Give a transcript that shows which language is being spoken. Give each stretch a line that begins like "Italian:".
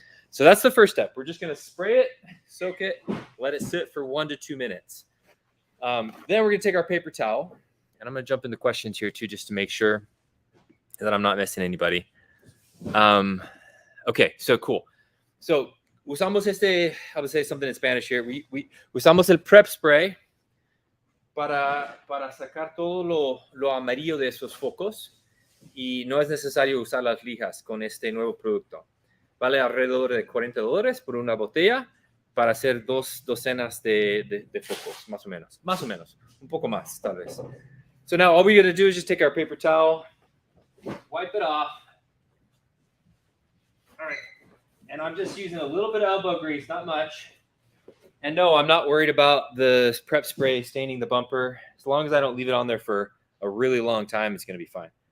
English: So that's the first step. We're just going to spray it, soak it, let it sit for 1 to 2 minutes. Then we're going to take our paper towel, and I'm going to jump into questions here too, just to make sure that I'm not missing anybody. Okay, so cool. So usamos I would say something in Spanish here.
Spanish: We usamos el prep spray para sacar todo lo amarillo de esos focos, y no es necesario usar las lijas con este nuevo producto. Vale alrededor de $40 por una botella para hacer 2 docenas de focos, más o menos, un poco más, tal vez.
English: So now all we're going to do is just take our paper towel, wipe it off. All right. And I'm just using a little bit of elbow grease, not much. And no, I'm not worried about the prep spray staining the bumper. As long as I don't leave it on there for a really long time, it's going to be fine.